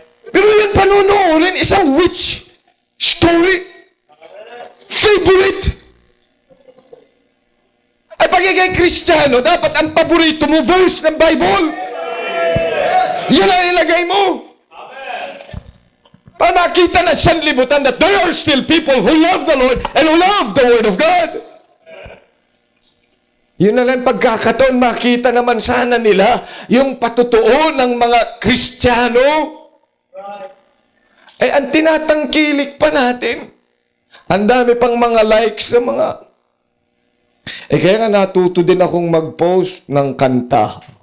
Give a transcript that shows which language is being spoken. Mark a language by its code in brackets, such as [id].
[tl] Pero yung panonoorin, isang witch story. Favorite. Ay pagiging Kristiyano, dapat ang paborito mo verse ng Bible. Yan ang ilagay mo. makita na sanlibutan [en] that there are still people who love the Lord and who love the Word of God. [tl] Yun na lang pagkakataon, makita naman sana nila yung patutuo ng mga Kristiyano. Eh, ang tinatangkilik pa natin, ang dami pang mga likes sa mga... kaya nga natuto din akong mag-post ng kanta.